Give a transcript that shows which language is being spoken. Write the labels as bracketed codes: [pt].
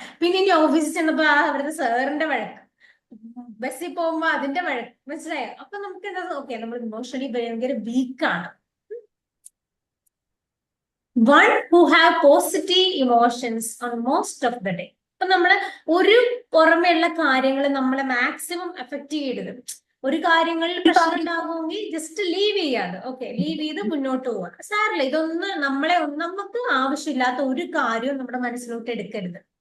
[ml] പിന്നെ ഇനി ഓഫീസിൽ ചെന്നപ്പോ അവിടുത്തെ സാറിന്റെ വഴക്ക്, ബസ്സിൽ പോകുമ്പോ അതിന്റെ വഴക്ക്, മനസ്സിലായോ? അപ്പൊ നമുക്ക് എന്താ നോക്കിയാൽ നമ്മൾ ഇമോഷണലി ഭയങ്കര വീക്കാണ്. [en] One who have positive emotions on most of the day. [ml] അപ്പൊ നമ്മള് ഒരു പുറമെയുള്ള കാര്യങ്ങൾ നമ്മളെ മാക്സിമം എഫക്ട് ചെയ്യരുത്. ഒരു കാര്യങ്ങളിൽ പ്രശ്നം ഉണ്ടാകുമെങ്കിൽ ജസ്റ്റ് ലീവ് ചെയ്യാതെ, ലീവ് ചെയ്ത് മുന്നോട്ട് പോവാ. സാറില്ല, ഇതൊന്നും നമുക്ക് ആവശ്യമില്ലാത്ത ഒരു കാര്യവും നമ്മുടെ മനസ്സിലോട്ട് എടുക്കരുത്.